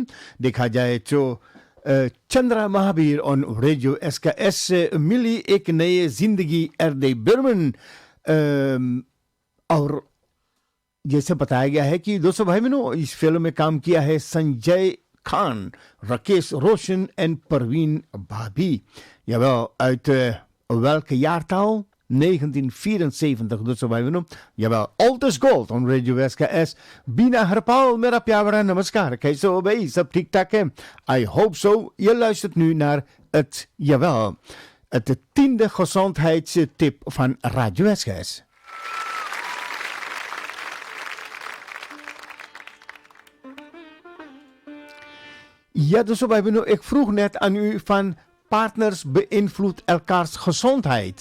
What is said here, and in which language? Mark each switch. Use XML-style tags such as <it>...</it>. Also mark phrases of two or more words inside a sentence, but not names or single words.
<hns>देखा जाए तो चंद्रा महावीर ऑन रेडियो SKS से मिली एक नई जिंदगी एर्दे बर्मन, और जैसे बताया गया है कि दोस्तों भाई बहनों इस फिल्म में काम किया है संजय खान, राकेश रोशन en Perwin Babi.</hns> <nl>Jawel, uit welke jaartal? 1974, dus wij noemen. Jawel,</nl> <en>Old is Gold on Radio SKS.</en> <hns>Bina Harpal, मेरा प्यारा नमस्कार.</hns> <nl>Kijk zo bij,</nl> <hns>सब ठीक ठाक है.</hns> <en>I hope so.</en> <nl>Je luistert nu naar het, jawel, het 10e gezondheidstip van Radio SKS. Ja, dus wij hebben ik vroeg net aan u van partners beïnvloedt elkaars gezondheid.</nl>